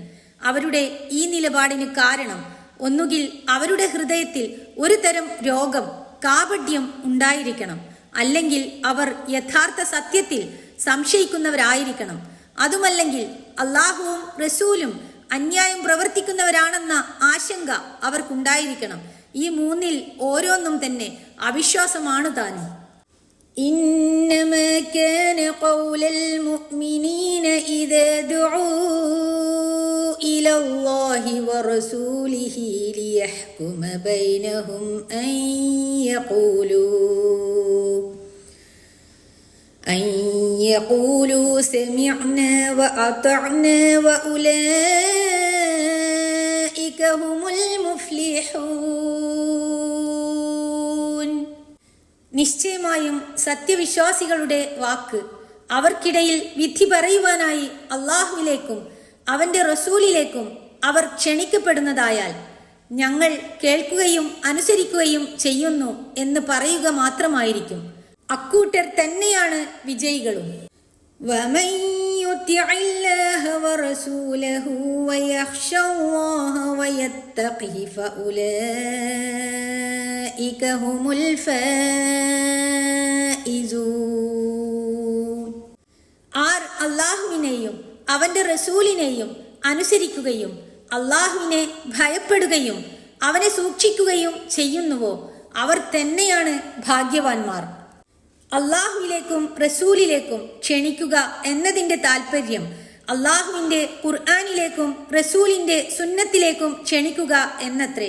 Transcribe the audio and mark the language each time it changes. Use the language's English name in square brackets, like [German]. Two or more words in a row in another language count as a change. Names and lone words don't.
[Malayalam] അവരുടെ ഈ നിലപാടിന് കാരണം ഒന്നുകിൽ അവരുടെ ഹൃദയത്തിൽ ഒരു തരം രോഗം, കാപഢ്യം ഉണ്ടായിരിക്കണം, അല്ലെങ്കിൽ അവർ യഥാർത്ഥ സത്യത്തിൽ സംശയിക്കുന്നവരായിരിക്കണം. അതുമല്ലെങ്കിൽ അള്ളാഹുവും റസൂലും അന്യായം പ്രവർത്തിക്കുന്നവരാണെന്ന ആശങ്ക അവർക്കുണ്ടായിരിക്കണം. ഈ മൂന്നിൽ ഓരോന്നും തന്നെ അവിശ്വാസമാണ് താനും. [Arabic] إنما كان قول المؤمنين إذا دعوا إلى الله ورسوله ليحكم بينهم أن يقولوا سمعنا وأطعنا وأولئك هم المفلحون. [Malayalam] നിശ്ചയമായും സത്യവിശ്വാസികളുടെ വാക്ക് അവർക്കിടയിൽ വിധി പറയുവാനായി അള്ളാഹുവിലേക്കും അവന്റെ റസൂലിലേക്കും അവർ ക്ഷണിക്കപ്പെടുന്നതായാൽ ഞങ്ങൾ കേൾക്കുകയും അനുസരിക്കുകയും ചെയ്യുന്നു എന്ന് പറയുക മാത്രമായിരിക്കും. അക്കൂട്ടർ തന്നെയാണ് വിജയികളും. [Arabic] وَمَنْ يُطِعِ اللَّهَ وَرَسُولَهُ وَيَخْشَ اللَّهَ وَيَتَّقْهِ فَأُولَئِكَ هُمُ الْفَائِزُونَ. [Malayalam] ആർ അള്ളാഹുവിനെയും അവന്റെ റസൂലിനെയും അനുസരിക്കുകയും അള്ളാഹുവിനെ ഭയപ്പെടുകയും അവനെ സൂക്ഷിക്കുകയും ചെയ്യുന്നുവോ അവർ തന്നെയാണ് ഭാഗ്യവാന്മാർ. അള്ളാഹുവിലേക്കും റസൂലിലേക്കും ക്ഷണിക്കുക എന്നതിന്റെ താല്പര്യം അള്ളാഹുവിന്റെ ഖുർആനിലേക്കും റസൂലിന്റെ സുന്നത്തിലേക്കും ക്ഷണിക്കുക എന്നത്രേ.